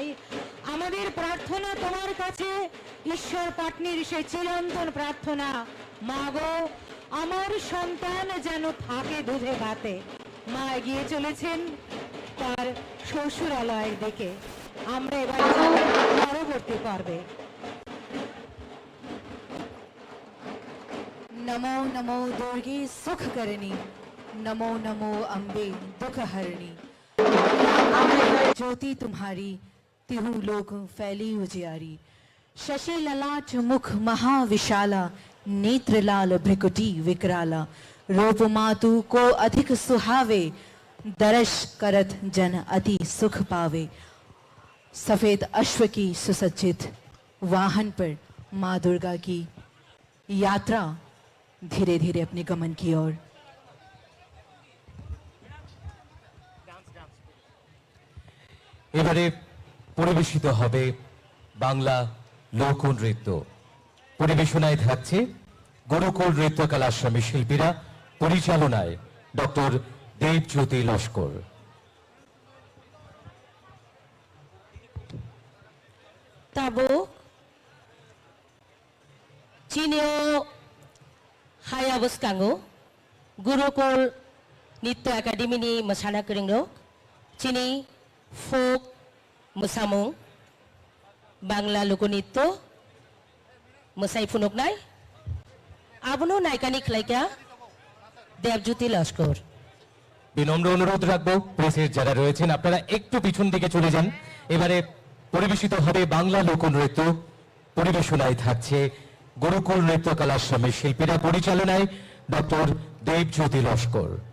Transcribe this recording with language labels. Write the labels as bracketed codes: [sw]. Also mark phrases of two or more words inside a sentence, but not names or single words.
[bn] আমাদের প্রার্থনা তোমার কাছে, ঈশ্বর পাটনির সেই চিরন্তন প্রার্থনা, মা গো আমার সন্তান যেন থাকে দুধে ভাতে। মা এগিয়ে চলেছেন তার শ্বশুরালয়ের দিকে। আমরা এবার যাব পরবর্তী পর্বে। [hi] नमो नमो दुर्गे सुख करनी, नमो नमो अम्बे दुख हरणी। ज्योति तुम्हारी तिहु लोक फैली उजियारी। शशि ललाट मुख महाविशाला, नेत्र लाल भ्रिकुटी विकराला। रूप मातु को अधिक सुहावे, दर्श करत जन अति सुख पावे। सफेद अश्व की सुसज्जित वाहन पर माँ दुर्गा की यात्रा धीरे धीरे अपने गमन की ओर। [bn] এবারে পরিবেশিত হবে বাংলা লোকনৃত্য। পরিবেশনায় থাকছে গুরুকুল নৃত্যকলা আশ্রমের শিল্পীরা, পরিচালনায় ডক্টর দেবজ্যোতি লস্কর। [trp] Tabo Chinio Hayabus Kango Gurukul Nitya Academy ni Masana Keringrok Chini Folk Musamung [bn] বাংলা লোকনৃত্য [trp] Musai Funuknai Abno Naikanik Laika Devjyoti Lashkor। [bn] বিনম্র অনুরোধ রাখবো প্রেসের যারা রয়েছেন আপনারা একটু পিছন দিকে চলে যান। এবারে পরিবেশিত হবে বাংলা লোকনৃত্য। পরিবেশনায় থাকছে গুরুকুল নৃত্যকলা আশ্রমের শিল্পীরা, পরিচালনায় ডক্টর দেবজ্যোতি লস্কর।